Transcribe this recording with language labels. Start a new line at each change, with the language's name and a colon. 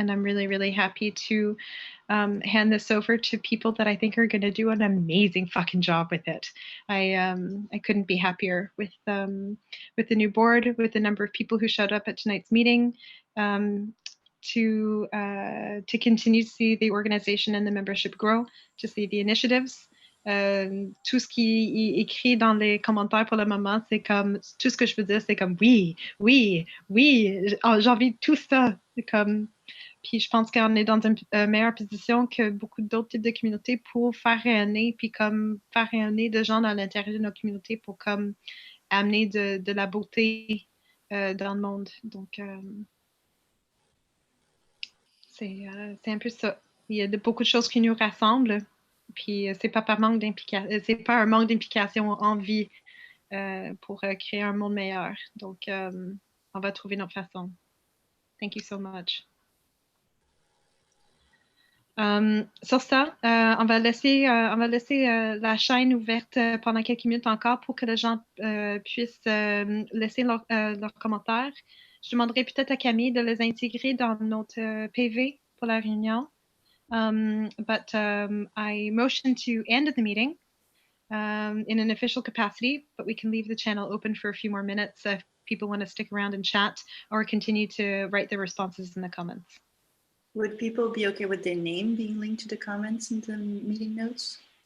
English: And I'm really, really happy to hand this over to people that I think are going to do an amazing fucking job with it. I couldn't be happier with the new board, with the number of people who showed up at tonight's meeting, to continue to see the organization and the membership grow, to see the initiatives.
French: Tout ce qui est écrit dans les commentaires pour le moment, c'est comme, tout ce que je veux dire, c'est comme oui, j'ai envie de tout ça. Puis je pense qu'on est dans une meilleure position que beaucoup d'autres types de communautés pour faire rayonner, puis comme faire rayonner de gens dans l'intérieur de nos communautés pour comme amener de la beauté dans le monde. Donc, c'est un peu ça. Il y a beaucoup de choses qui nous rassemblent. Puis c'est pas par manque d'implication, c'est pas un manque d'implication en vie pour créer un monde meilleur. Donc on va trouver notre façon.
English: Thank you so much.
French: Sur ça, on va laisser la chaîne ouverte pendant quelques minutes encore pour que les gens puissent laisser leurs commentaires. Je demanderai peut-être à Camille de les intégrer dans notre PV pour la réunion.
English: But I motion to end the meeting in an official capacity, but we can leave the channel open for a few more minutes if people want to stick around and chat or continue to write their responses in the comments. Would people be okay with their name being linked to the comments in the meeting notes?